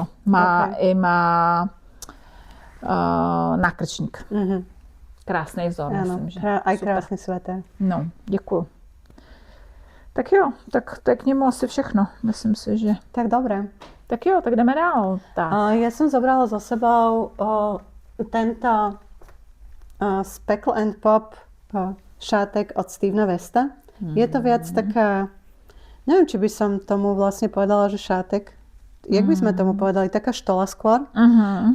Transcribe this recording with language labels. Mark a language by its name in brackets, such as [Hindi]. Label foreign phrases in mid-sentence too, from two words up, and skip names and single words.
[Czech] Má nákrčník. Krásný vzor, myslím, že. [Slovak] Aj krásný svetr. [Czech] No, děkuju. Tak jo, tak to je k němu asi všechno. Myslím si, že... [Slovak] Tak dobré. [Czech] Tak jo, tak jdeme dál. Tak. [Slovak] Ja som zobrala za sebou tento Speckle and Pop šátek od Stevena Westa. Je to viac taká, neviem, či by som tomu vlastne povedala, že šátek. Jak by sme tomu povedali? Taká štola skôr.